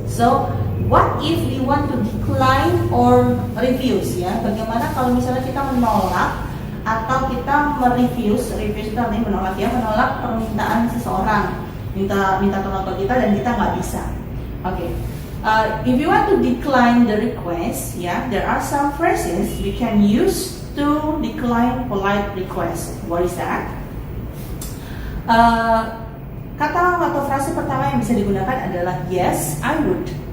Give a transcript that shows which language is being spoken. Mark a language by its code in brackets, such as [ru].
[en] So, what if we want to decline or refuse, ya? [id] Bagaimana kalau misalnya kita menolak atau kita merefuse itu artinya menolak, ya, menolak permintaan seseorang, minta tolong ke kita dan kita nggak bisa. Oke. [en] If you want to decline the request, ya, there are some phrases we can use to decline polite request. What is that? [id] Kata atau frase pertama yang bisa digunakan adalah [en] yes, I would.